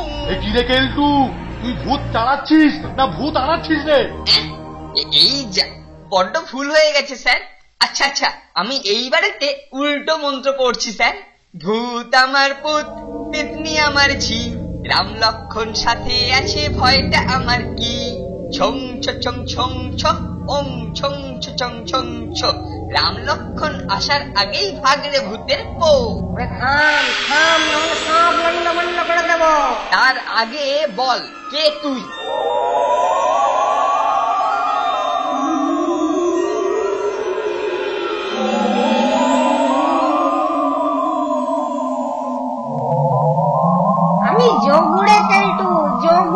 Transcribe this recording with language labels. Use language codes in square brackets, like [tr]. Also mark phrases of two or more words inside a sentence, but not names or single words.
[bn] কি রে কেলটু, তুই ভূত তাড়াচ্ছিস না ভূত আনাচ্ছিস রে? এই যা, বড্ড ভুল হয়ে গেছে স্যার। আচ্ছা আচ্ছা, আমি এইবারেতে উল্টো মন্ত্র পড়ছি স্যার। ভূত আমার পুত, পেতনি আমার ঝি, রাম লক্ষণ সাথে আছে, ভয়টা আমার কি? ছং ছ ছং ছং ছ, ওং ছং ছ ছং ছং ছ। রাম লক্ষণ আসার আগেই ভাগরে ভূতের পো। ওরে থাম থাম, নাহলে সব লন্ডভন্ড করে দেবো। তার আগে বল, কে তুই? আমি যোগু রে কেলটু, যোগু।